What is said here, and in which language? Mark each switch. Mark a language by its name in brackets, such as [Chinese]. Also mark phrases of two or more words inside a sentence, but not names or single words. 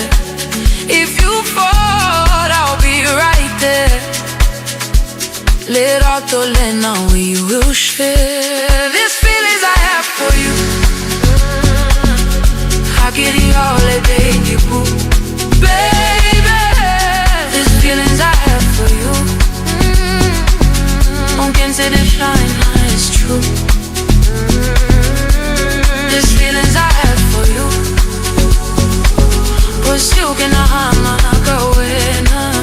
[English] If you fall, I'll be right there. Lerato, lena, we will share. These feelings I have for you, I'll get it all, baby boo. Baby, these feelings I have for you, [Southern Sotho] nkentse lehlanya, [English] it's true. These feelings I have for you, [Southern Sotho] Bosiu nahana wena.